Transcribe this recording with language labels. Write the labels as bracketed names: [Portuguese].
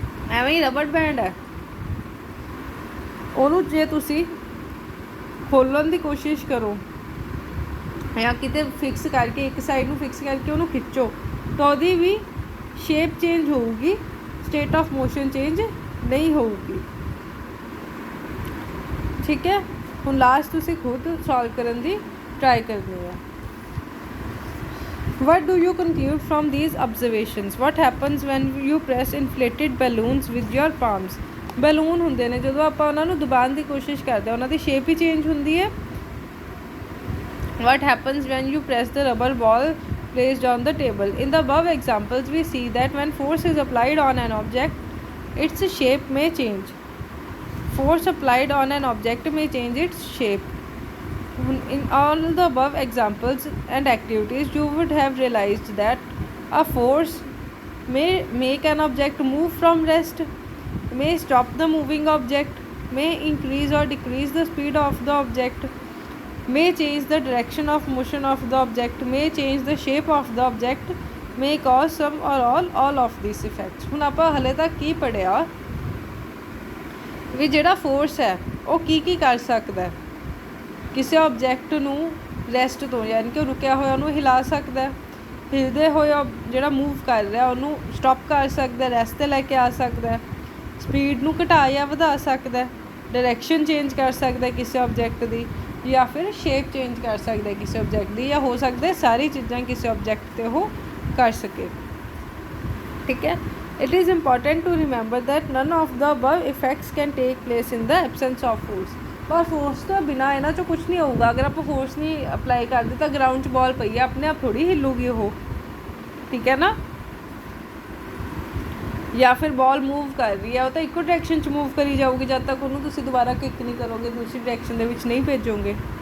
[Punjabi] ਐਵੇਂ ਹੀ rubber band ਹੈ, ਉਹਨੂੰ ਜੇ ਤੁਸੀਂ ਖੋਲ੍ਹਣ ਦੀ ਕੋਸ਼ਿਸ਼ ਕਰੋ ਜਾਂ ਕਿਤੇ ਫਿਕਸ ਕਰਕੇ ਇੱਕ ਸਾਈਡ ਨੂੰ ਫਿਕਸ ਕਰਕੇ ਉਹਨੂੰ ਖਿੱਚੋ ਤਾਂ ਉਹਦੀ ਵੀ ਸ਼ੇਪ ਚੇਂਜ ਹੋਊਗੀ, ਸਟੇਟ ਆਫ ਮੋਸ਼ਨ ਚੇਂਜ ਨਹੀਂ ਹੋਊਗੀ। ਠੀਕ ਹੈ, ਹੁਣ ਲਾਸਟ ਤੁਸੀਂ ਖੁਦ ਸੋਲਵ ਕਰਨ ਦੀ ਟਰਾਈ ਕਰਨੀ ਹੈ। [English] What do you conclude from these observations? What happens when you press inflated balloons with your palms? [Punjabi] Balloon ਹੁੰਦੇ ਨੇ, ਜਦੋਂ ਆਪਾਂ ਉਹਨਾਂ ਨੂੰ ਦਬਾਉਣ ਦੀ ਕੋਸ਼ਿਸ਼ ਕਰਦੇ ਹਾਂ ਉਹਨਾਂ ਦੀ ਸ਼ੇਪ ਹੀ ਚੇਂਜ ਹੁੰਦੀ ਹੈ। [English] What happens when you press the rubber ball placed on the table? In the above examples, we see that when force is applied on an object, its shape may change. Force applied on an object may change its shape. In all the above examples and activities, you would have realized that a force may make an object move from rest, may stop the moving object, may increase or decrease the speed of the object, may change the direction of motion of the object, may change the shape of the object, may cause some or all of these effects. [Punjabi] ਹੁਣ ਆਪਾਂ ਹਲੇ ਤੱਕ ਕੀ ਪੜ੍ਹਿਆ ਵੀ ਜਿਹੜਾ force ਹੈ ਉਹ ਕੀ ਕਰ ਸਕਦਾ। ਕਿਸੇ ਆਬਜੈਕਟ ਨੂੰ ਰੈਸਟ ਤੋਂ, ਯਾਨੀ ਕਿ ਉਹ ਰੁਕਿਆ ਹੋਇਆ ਉਹਨੂੰ ਹਿਲਾ ਸਕਦਾ, ਹਿਲਦੇ ਹੋਏ ਜਿਹੜਾ ਮੂਵ ਕਰ ਰਿਹਾ ਉਹਨੂੰ ਸਟਾਪ ਕਰ ਸਕਦਾ, ਰੈਸਟ 'ਤੇ ਲੈ ਕੇ ਆ ਸਕਦਾ, ਸਪੀਡ ਨੂੰ ਘਟਾ ਜਾਂ ਵਧਾ ਸਕਦਾ, ਡਾਇਰੈਕਸ਼ਨ ਚੇਂਜ ਕਰ ਸਕਦਾ ਕਿਸੇ ਆਬਜੈਕਟ ਦੀ, ਜਾਂ ਫਿਰ ਸ਼ੇਪ ਚੇਂਜ ਕਰ ਸਕਦਾ ਕਿਸੇ ਆਬਜੈਕਟ ਦੀ, ਜਾਂ ਹੋ ਸਕਦਾ ਸਾਰੀ ਚੀਜ਼ਾਂ ਕਿਸੇ ਆਬਜੈਕਟ 'ਤੇ ਉਹ ਕਰ ਸਕੇ। ਠੀਕ ਹੈ, [English] it is important to remember that none of the above effects can take place in the absence of force. [Punjabi] ਪਰ ਫੋਰਸ ਤੋਂ ਬਿਨਾਂ ਇਹਨਾਂ 'ਚੋਂ ਕੁਛ ਨਹੀਂ ਹੋਊਗਾ। ਅਗਰ ਆਪਾਂ ਫੋਰਸ ਨਹੀਂ ਅਪਲਾਈ ਕਰਦੇ ਤਾਂ ਗਰਾਊਂਡ 'ਚ ਬਾਲ ਪਈ ਹੈ, ਆਪਣੇ ਆਪ ਥੋੜ੍ਹੀ ਹਿੱਲੂਗੀ ਉਹ। ਠੀਕ ਹੈ ਨਾ, ਜਾਂ ਫਿਰ ਬਾਲ ਮੂਵ ਕਰ ਰਹੀ ਹੈ, ਉਹ ਤਾਂ ਇੱਕੋ ਡਾਇਰੈਕਸ਼ਨ 'ਚ ਮੂਵ ਕਰੀ ਜਾਊਗੀ ਜਦ ਤੱਕ ਉਹਨੂੰ ਤੁਸੀਂ ਦੁਬਾਰਾ ਕਿੱਕ ਨਹੀਂ ਕਰੋਗੇ, ਦੂਸਰੀ ਡਾਇਰੈਕਸ਼ਨ ਦੇ ਵਿੱਚ ਨਹੀਂ ਭੇਜੋਗੇ।